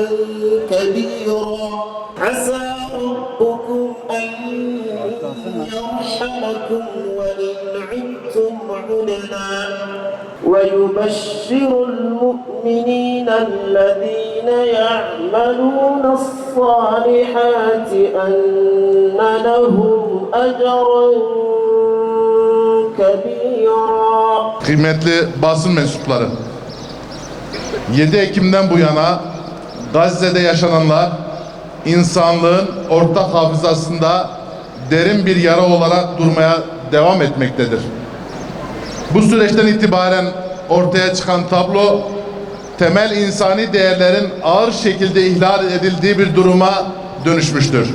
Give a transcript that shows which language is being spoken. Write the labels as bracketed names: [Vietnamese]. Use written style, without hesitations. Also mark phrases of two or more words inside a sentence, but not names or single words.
[Arabic] كَبِيرًا عَسَى رَبُّكُمْ أَن يَرْحَمَكُمْ وَإِنْ عُدتُّمْ عُدْنَا ويبشر المؤمنين الذين يعملون الصالحات أن لهم أجرا كبيرا. [Turkish] Kıymetli basın mensupları, 7 Ekim'den bu yana Gazze'de yaşananlar insanlığın ortak hafızasında derin bir yara olarak durmaya devam etmektedir. Bu süreçten itibaren ortaya çıkan tablo, temel insani değerlerin ağır şekilde ihlal edildiği bir duruma dönüşmüştür.